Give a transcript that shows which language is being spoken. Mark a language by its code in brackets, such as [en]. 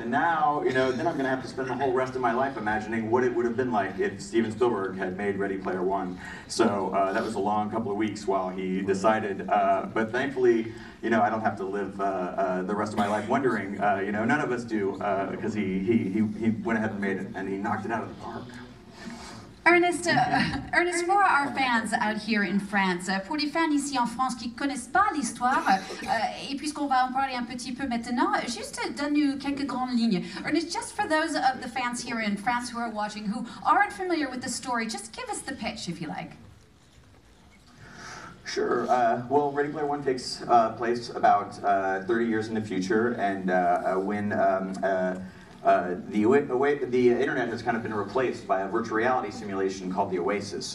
[en] And now, you know, then I'm going to have to spend the whole rest of my life imagining what it would have been like if Steven Spielberg had made Ready Player One. So that was a long couple of weeks while he decided. But thankfully, you know, I don't have to live the rest of my life wondering. You know, none of us do, because he went ahead and made it, and he knocked it out of the park. [fr] Ernest, [en] for our fans out here in France, [fr] pour les fans ici en France qui ne connaissent pas l'histoire, et puisqu'on va en parler un petit peu maintenant, juste donne-nous quelques grandes lignes. [en] Ernest, just for those of the fans here in France who are watching, who aren't familiar with the story, just give us the pitch if you like. Sure. Well, Ready Player One takes place about 30 years in the future, and when the internet has kind of been replaced by a virtual reality simulation called the Oasis.